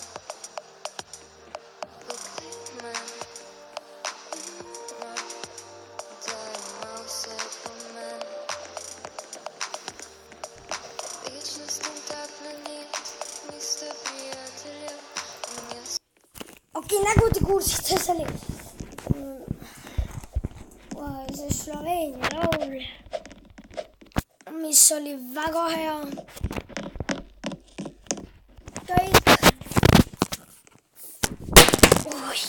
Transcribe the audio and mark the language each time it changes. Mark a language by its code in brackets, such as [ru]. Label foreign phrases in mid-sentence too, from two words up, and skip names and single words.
[sl] Poglej me, da ima vse pomen. Večnost in ta planet, mi sta prijatelja in jaz. [et] Okei, nagu te kuulsite, see oli see Sloveenia laul, mis oli väga hea. Kõik. Oi.